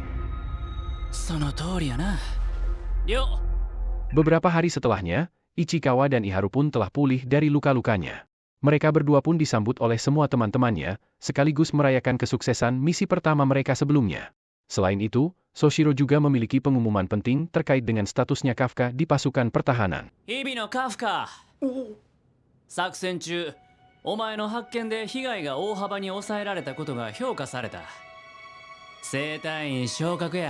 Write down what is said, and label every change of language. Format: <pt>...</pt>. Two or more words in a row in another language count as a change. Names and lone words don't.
<id>Beberapa hari setelahnya, Ichikawa dan Iharu pun telah pulih dari luka-lukanya. Mereka berdua pun disambut oleh semua teman-temannya, sekaligus merayakan kesuksesan misi pertama mereka sebelumnya. Selain itu, Soshiro juga memiliki pengumuman penting terkait dengan statusnya Kafka di pasukan pertahanan.</id> <ja>Hibino Kafka. 作戦中、お前の発見で被害が大幅に抑えられたことが評価された。生隊員昇格や。</ja>